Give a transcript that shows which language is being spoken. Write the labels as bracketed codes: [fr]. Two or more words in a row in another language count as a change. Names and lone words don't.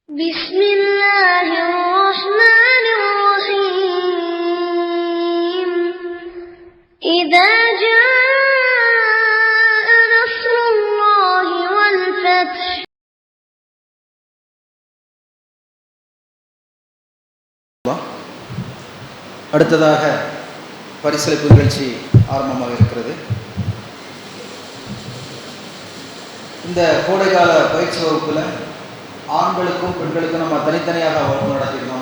[ar] بسم الله الرحمن الرحيم إذا جاء نصر الله والفتح [ta] அடுத்ததாக பரிசளிப்பு நிகழ்ச்சி ஆரம்பமாக இருக்கிறது. இந்த கோடைக்கால பயிற்சி வகுப்பில் ஆண்களுக்கும் பெண்களுக்கும் நம்ம தனித்தனியாக வகுப்பு நடத்தியிருந்தோம்.